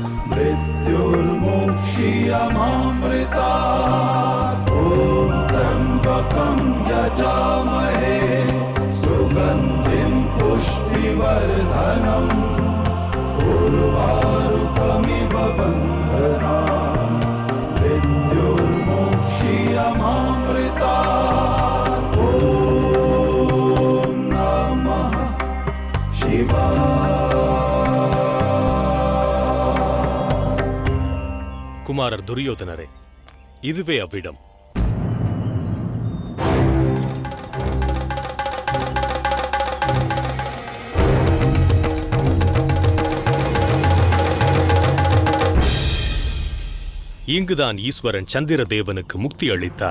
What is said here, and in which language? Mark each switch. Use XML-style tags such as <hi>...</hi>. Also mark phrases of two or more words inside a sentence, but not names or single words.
<sa>मृत्युर्मुक्षीयमामृतात् ॐ त्र्यम्बकं यजामहे सुगन्धिं पुष्टिवर्धनम् उर्वारुकमिव बन्धनात् मृत्युर्मुक्षीयमामृतात्</sa> <ta>குமாரர் துரியோதனரே, இதுவே அவ்விடம். இங்குதான் ஈஸ்வரன் சந்திரதேவனுக்கு முக்தி அளித்தார்.</ta>